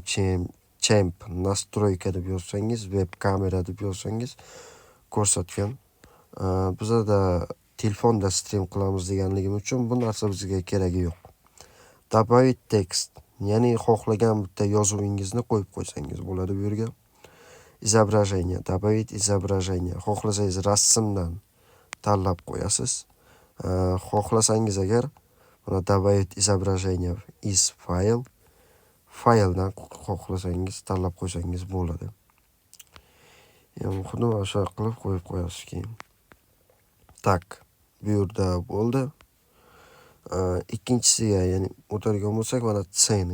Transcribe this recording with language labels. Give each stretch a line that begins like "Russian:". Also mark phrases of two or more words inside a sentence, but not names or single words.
Uzbek: Stream champ настройка deb yozsangiz, web kamera deb yozsangiz ko'rsatgan. Bizda telefonda stream qilamiz deganligim uchun bu narsa bizga keragi yo'q. Добавить text, ya'ni xohlagan bitta yozuvingizni qo'yib qo'ysangiz bo'ladi bu yerga.
Russian: Изображение, добавить изображение.
Uzbek: Xohlasangiz rasmdan tanlab qo'yasiz. Xohlasangiz agar mana
Russian: добавить изображение из
Uzbek: file, fayldan xohlasangiz tanlab qo'ysangiz bo'ladi. Xuddi o'sha qilib qo'yib qo'yasiz keyin. Tak, bu yerda bo'ldi. Ikkinchisiga, ya'ni o'tadigan bo'lsak, mana tseni.